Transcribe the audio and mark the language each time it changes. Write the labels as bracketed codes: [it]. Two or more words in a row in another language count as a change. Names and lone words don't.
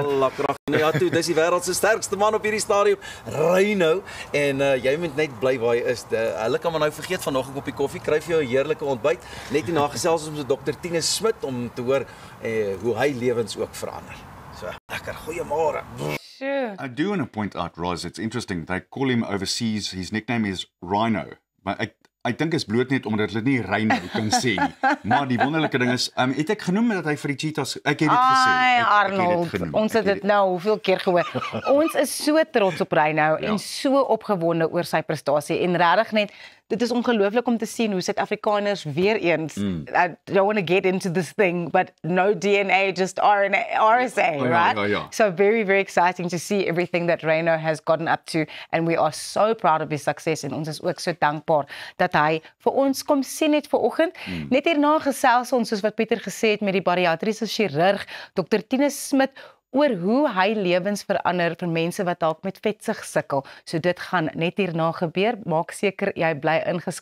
[af] Ja, toe, dis die wêreld se sterkste man op hierdie stadium, Reynou, en jy moet net bly waar jy is. Hulle kan maar nou vergeet van nog 'n koppie koffie, kry vir jou 'n heerlike ontbyt. Net hierna gesels ons met Dr. Tinus Smit om te hoor hoe hy lewens ook verander. So, lekker, goeiemôre. [en] Sure. I do want to point out, Roz, it's interesting. They call him overseas, his nickname is Rhino. [af] Maar ek dink is bloot net omdat hulle nie Rhino kan sê nie. Maar die wonderlike ding is, het ek genoem dat hy vir die cheetahs, ek het dit gesê. Ai, Ek het dit Arnold, genoem. ons het dit nou hoeveel keer gehoor. Ons is so trots op Reynou en so opgewonde oor sy prestasie en regtig net dit is ongelooflik om te sien hoe Suid-Afrikaners weer eens [en] I don't want to get into this thing, but no DNA, just RNA, RSA, right? [af] Ja. [en] So very, very exciting to see everything that Reynou has gotten up to, and we are so proud of his success, [af] en ons is ook so dankbaar dat hy vir ons kom sien het vanoggend. Net hierna gesels ons, soos wat Pieter gesê het, met die bariatriese chirurg, Dr. Tinus Smit, oor hoe hy lewens verander vir mense wat dalk met vetsug sukkel. So dit gaan net hierna gebeur. Maak seker jy bly ingeskakel.